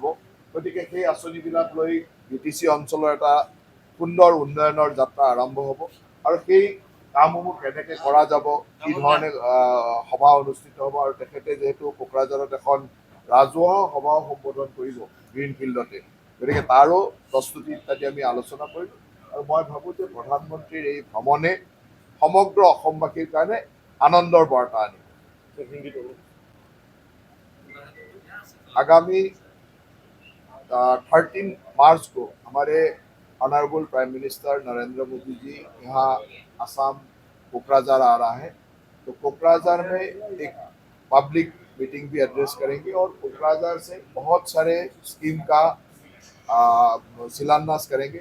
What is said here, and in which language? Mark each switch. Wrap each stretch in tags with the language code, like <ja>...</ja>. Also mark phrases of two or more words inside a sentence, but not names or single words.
<as>গতিকে সেই আঁচনিবিলাক লৈ BTC অঞ্চলৰ এটা সুন্দৰ উন্নয়নৰ যাত্ৰা আৰম্ভ হ'ব আৰু সেই কামসমূহ কেনেকৈ কৰা যাব, কি ধৰণে সভা অনুষ্ঠিত হ'ব আৰু তেখেতে যিহেতু কোকৰাঝাৰত এখন ৰাজহুৱা সভাও সম্বোধন কৰিব গ্ৰীণ ফিল্ডতে, গতিকে তাৰো প্ৰস্তুতি ইত্যাদি আমি আলোচনা কৰিম। আৰু মই ভাবোঁ যে প্ৰধানমন্ত্ৰীৰ এই ভ্ৰমণে সমগ্ৰ অসমবাসীৰ কাৰণে আনন্দৰ বাৰ্তা আনিব।</as> <hi>आगामी 13 मार्च को हमारे</hi> <en>honourable prime minister</en> <hi>नरेंद्र मोदी जी यहाँ असम कोकराझार आ रहा है। तो कोकराझार में एक</hi> <en>public meeting</en> <hi>भी एड्रेस करेंगे और कोकराझार से बहुत सारे स्कीम का शिलान्यास करेंगे।</hi>